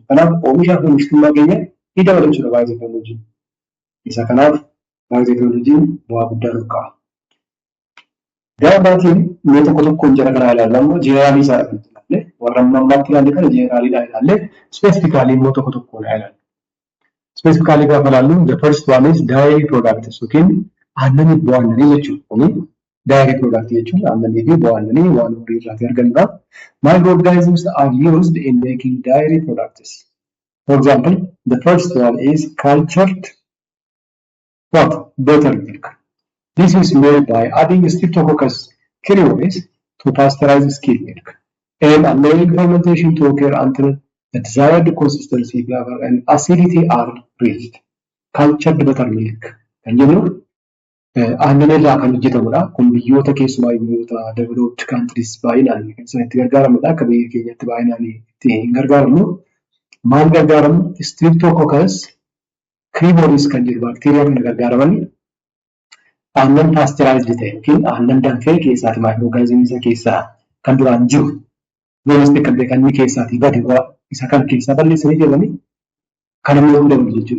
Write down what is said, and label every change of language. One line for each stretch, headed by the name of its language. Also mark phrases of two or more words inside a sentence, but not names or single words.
Oromo: Kanaaf oomishaa fi oomishtummaa keenya ni dabala jechuudha baay'ee isa kanaaf baay'ee bu'aa guddaa nuuf qaba. Gaabaatiin mee tokko tokkoon jara kanaa ilaalamu jeneraalii isaa ilaalle warra ammaatti ilaalle kana jeneraalii ilaalle specifically immoo tokko tokkoon ilaalle.
English: Specifically
Oromo: gaafa ilaallu
English: the first one is dairy products
Oromo: yookiin aannanii bu'aannanii jechuudha.
English: Kuni dairy product jechuun aannanii fi bu'aannanii waan horii irraa arganidha. Microorganisms are used in making dairy products. For example, the first one is cultured buttermilk. This is made by adding Streptococcus cereus to pasteurize skimmed milk and allowing fermentation to occur until the desired consistency, flavor, and acidity are reached. Cultured buttermilk.
Oromo: Kan jennu aannan irraa kan hojjetamudha. Kun biyyoota keessumaa biyyoota
English: developed countries
Oromo: baay'inaan kan isaan itti gargaaramudha. Akka biyya keenyatti baay'inaan itti hin gargaaramnu. Maal gargaaramu? Streptococcus cereus kan jedhu baakteeriyaa kana gargaaramanii aannan paasteuraayizd ta'e yookiin aannan danfee keessaati maayikirooorgaanizimii isa keessaa kan duraan jiru domestic kan ta'e kan inni keessaatii bade isa kan keessaa balleessanii jedhanii kan inni yoo dabalu jechuudha.